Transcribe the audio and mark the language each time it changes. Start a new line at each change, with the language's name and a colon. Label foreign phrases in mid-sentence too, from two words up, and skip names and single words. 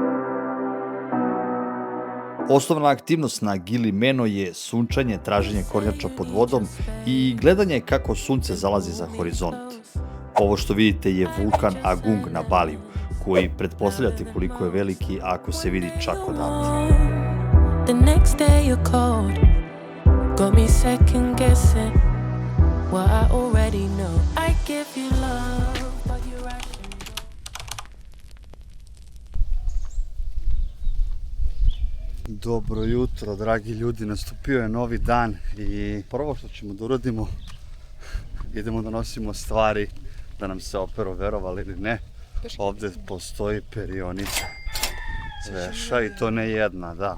Croatian: Osnovna aktivnost na Gilimeno je sunčanje, traženje kornjača pod vodom i gledanje kako sunce zalazi za horizont. Ovo što vidite je vulkan Agung na Baliju, koji pretpostavljate koliko je veliki ako se vidi čak odavde.
English: The next day you're cold, got me second guessing what I already know. I give you love, but you ration.
Serbian: Dobro jutro, dragi ljudi, nastupio je novi dan i prvo što ćemo da uradimo, idemo da nosimo stvari da nam se operu, verovali ili ne. Ovdje postoji perionica cveša i to ne jedna, da.